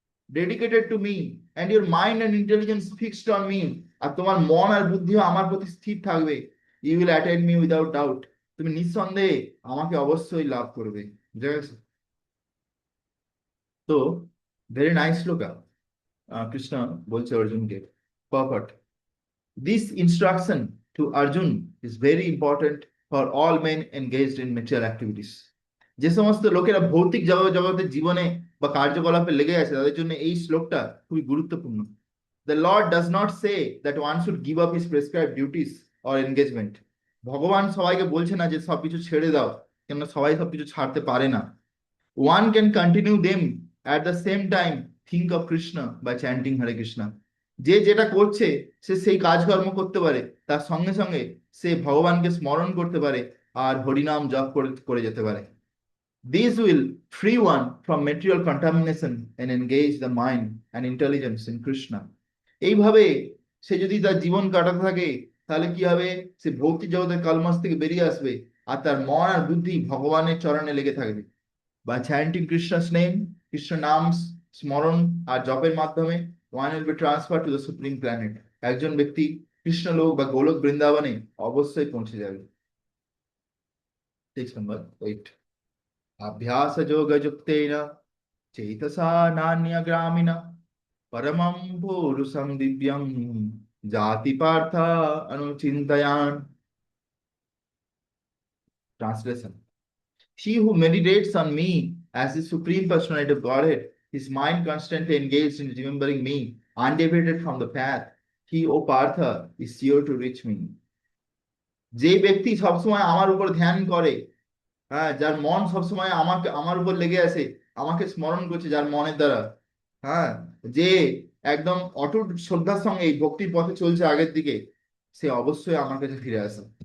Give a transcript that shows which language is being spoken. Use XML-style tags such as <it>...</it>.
<en>dedicated to me, and your mind and intelligence fixed on me,</en> <bn>আর তোমার মন আর বুদ্ধিও আমার প্রতি স্থির থাকবে।</bn> <en>you will attend me without doubt,</en> <bn>তুমি নিঃসন্দেহে আমাকে অবশ্যই লাভ করবে। বুঝা গেছে? তো ভেরি নাইস শ্লোকা, কৃষ্ণ বলছে অর্জুনকে।</bn> <en>Perfect. This instruction to Arjun is very important for all men engaged in material activities.</en> <bn>যে সমস্ত লোকেরা ভৌতিক জগতের জীবনে বা কার্যকলাপে লেগে আছে, তাদের জন্য এই শ্লোকটা খুবই গুরুত্বপূর্ণ।</bn> <en>The Lord does not say that one should give up his prescribed duties or engagement.</en> <bn>ভগবান সবাইকে বলছে না যে সবকিছু ছেড়ে দাও, কেননা সবাই সবকিছু ছাড়তে পারে না।</bn> <en>One can continue them at the same time, think of Krishna by chanting Hare Krishna.</en> <bn>যে যেটা করছে সে সেই কাজকর্ম করতে পারে, তার সঙ্গে সঙ্গে সে ভগবানকে স্মরণ করতে পারে আর হরিনাম জপ করে করে যেতে পারে।</bn> <en>These will free one from material contamination and engage the mind and intelligence in Krishna.</en> <bn>এইভাবে সে যদি তার জীবন কাটাতে থাকে, তাহলে কি হবে, সে ভৌতিক জগতের কালমাস থেকে বেরিয়ে আসবে, আর তার মন আর বুদ্ধি ভগবানের চরণে লেগে থাকবে।</bn> <en>By chanting Krishna's name, Krishna</en> <bn>নাম স্মরণ আর জপের মাধ্যমে,</bn> <en>one will be transferred to the supreme planet.</en> <bn>একজন ব্যক্তি কৃষ্ণলোক বা গোলক বৃন্দাবনে অবশ্যই পৌঁছে যাবে।</bn> <sa>6 number 8. अभ्यास योग युक्तेन चेतसा नान्यग्रामिना परमं पुरुषं दिव्यं जाति Partha अनुचिन्तयान्.</sa> <en>Translation. He who meditates on me as the Supreme Personality of Godhead, his mind constantly engaged in remembering me, undeviated from the path, he, O Partha, is sure to reach me.</en> <bn>যে ব্যক্তি সবসময় আমার উপর ধ্যান করে, হ্যাঁ, যার মন সবসময় আমাকে আমার উপর লেগে আছে, আমাকে স্মরণ করছে যার মনের দ্বারা, হ্যাঁ, যে একদম অটুট শ্রদ্ধার সঙ্গে এই ভক্তির পথে চলছে আগের দিকে, সে অবশ্যই আমার কাছে ফিরে আসে।</bn>